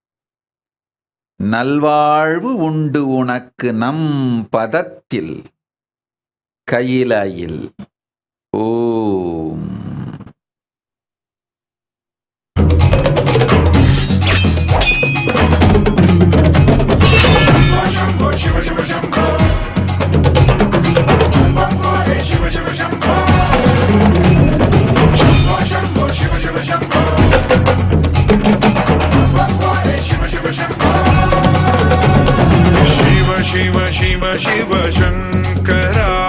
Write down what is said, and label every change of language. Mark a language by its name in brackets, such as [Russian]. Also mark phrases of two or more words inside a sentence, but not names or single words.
[Tamil] நல்வாழ்வு உண்டு உனக்கு நம் பதத்தில் கையிலையில். ஓம். [Sanskrit] शिव शिव शम्भो शिव शिव शम्भो शम्भो शिव शिव शम्भो शिव शिव शम्भो शिव शिव शिव शिव शङ्कर